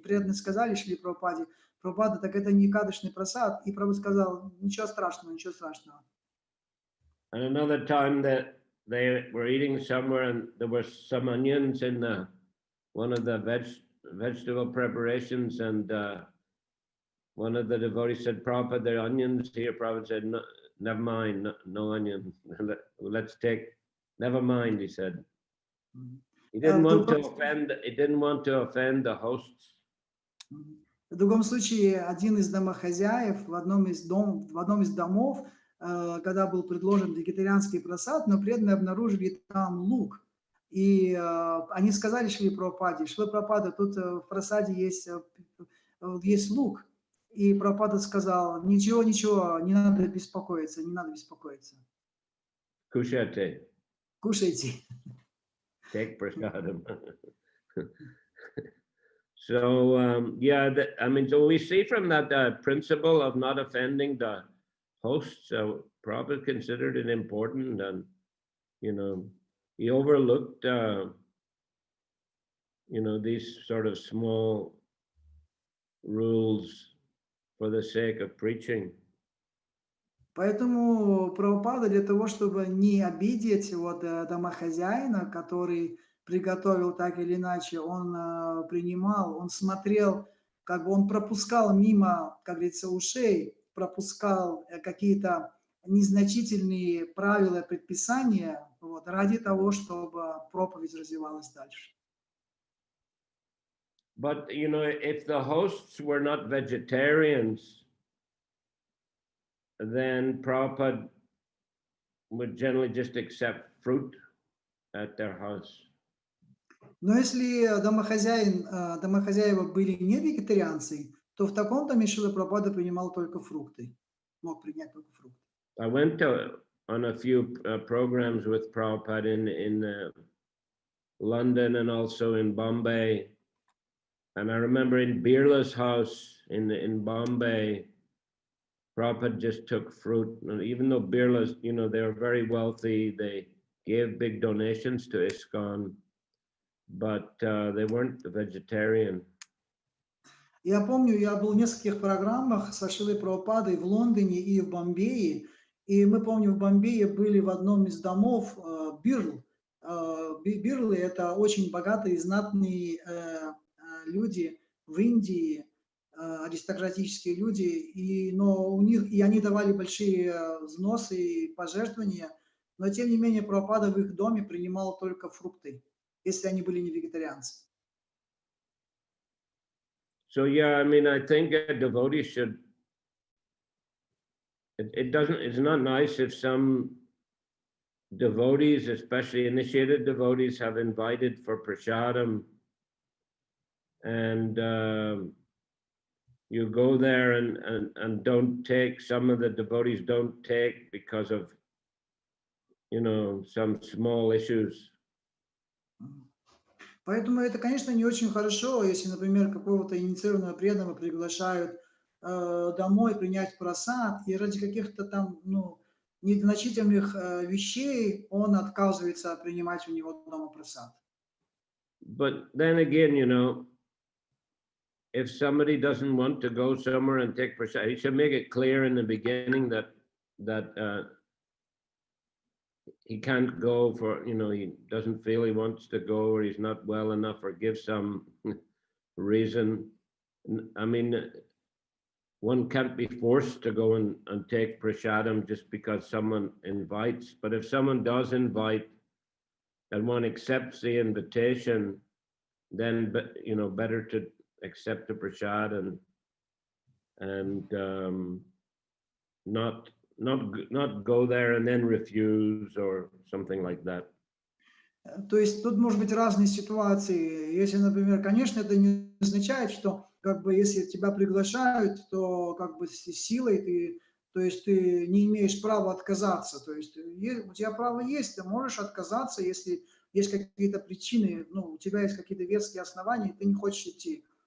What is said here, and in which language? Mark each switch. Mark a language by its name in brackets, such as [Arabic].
[Russian] И преданные сказали Шри Прабхупаде, Прабхупада, так это не Экадышный просад. И Прабху сказал, ничего страшного, ничего страшного. [English] And another time that they were eating somewhere, and there were some onions in one of the vegetable preparations, and one of the devotees said, Prabhupada, there are onions here. Prabhupada said, no, never mind, no onions. Let's take, never mind, he said. He didn't want to offend the hosts. [Russian] В другом случае, один из домохозяев в одном из домов, когда был предложен вегетарианский просад, но преданные обнаружили там лук. И они сказали Шри Прабхупаде, Шри Прабхупада, тут в просаде есть лук. И Прабхупада сказал, ничего, не надо беспокоиться, не надо беспокоиться. Кушайте. Кушайте. [English] Take prasadam. So, yeah, I mean, so we see from that principle of not offending the hosts, Prabhupada considered it important, and, you know, he overlooked, you know, these sort of small rules for the sake of preaching. [Russian] Поэтому Прабхупада для того, чтобы не обидеть домохозяина, который приготовил так или иначе, он принимал, он смотрел, как бы он пропускал мимо, как говорится, ушей, пропускал какие-то незначительные правила, предписания, ради того, чтобы проповедь развивалась дальше. [English] But, you know, if the hosts were not vegetarians, then Prabhupada would generally just accept fruit at their house. [Russian] Но если домохозяева были не вегетарианцы, то в таком доме Шрила Прабхупада принимал только фрукты, мог принять только фрукты. [English] I went on a few programs with Prabhupada in London and also in Bombay. And I remember in Birla's house in Bombay, Prabhupada just took fruit. And even though Birla's, you know, they were very wealthy, they gave big donations to ISKCON, but they weren't vegetarian. [Russian] Я помню, я был в нескольких программах со Шрилой Прабхупадой в Лондоне и в Бомбее. И мы, помню, в Бомбее были в одном из домов Бирл. Бирлы – это очень богатые, знатные люди в Индии, аристократические люди, но у них, и они давали большие взносы и пожертвования, но тем не менее Прабхупада в их доме принимал только фрукты, если они были не вегетарианцы. [English] So yeah, I mean, I think a devotee should, it's not nice if some devotees, especially initiated devotees, have invited for prasadam, and you go there and don't take, some of the devotees don't take because of, you know, some small issues. [Russian] Поэтому это, конечно, не очень хорошо, если, например, какого-то инициированного преданного приглашают домой принять просад, и ради каких-то там, незначительных вещей он отказывается принимать у него дома просад. [English] But then again, you know, if somebody doesn't want to go somewhere and take prasad, he should make it clear in the beginning that he can't go for, you know, he doesn't feel he wants to go, or he's not well enough, or give some reason. I mean, one can't be forced to go and take prasadam just because someone invites. But if someone does invite and one accepts the invitation, then, you know, better to accept the prasad and not go there and then refuse or something like that. [Russian] То есть тут может быть разные ситуации. Если, например, конечно, это не означает, что как бы если тебя приглашают, то как бы с силой ты, то есть ты не имеешь права отказаться. То есть у тебя право есть, ты можешь отказаться, если есть какие-то причины, ну, у тебя есть какие-то веские основания, и ты не хочешь идти.